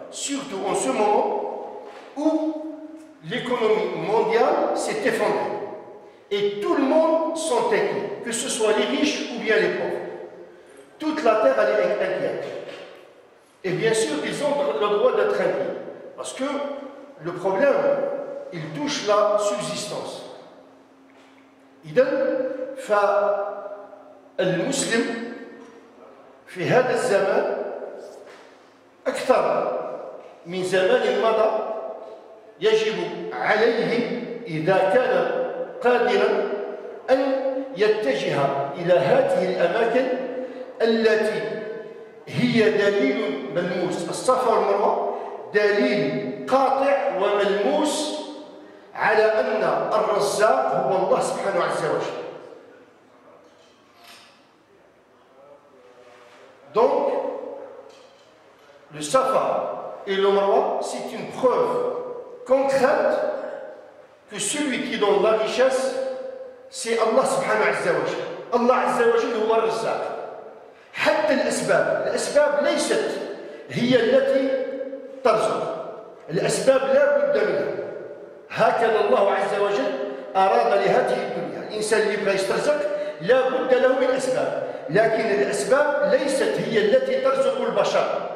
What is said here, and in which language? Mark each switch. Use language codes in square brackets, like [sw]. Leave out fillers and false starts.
[fr] Surtout en ce moment où l'économie mondiale s'est effondrée et tout le monde s'en inquiète, que ce soit les riches ou bien les pauvres. Toute la terre elle est inquiète. Et bien sûr, ils ont le droit d'être inquiets, parce que le problème, il touche la subsistance. [ar] إذن فالمسلم في هذا الزمان أكثر من زمان مضى يجب عليه إذا كان قادرا أن يتجه إلى هذه الأماكن التي هي دليل ملموس. الصفا والمروة دليل قاطع وملموس على أن الرزاق هو الله سبحانه عز وجل. [fr] Donc, le Safa et le Marwa, c'est une preuve concrète que celui qui donne la richesse, c'est Allah [ar] subhanahu wa ta'ala. Allah azza wa jalla huwa الرزاق. حتى الأسباب ليست هي التي ترزق. الأسباب لا بد منها. هكذا الله عز وجل أراد لهذه الدنيا. الإنسان اللي بغى يسترزق لا بد له من أسباب، لكن الأسباب ليست هي التي ترزق البشر.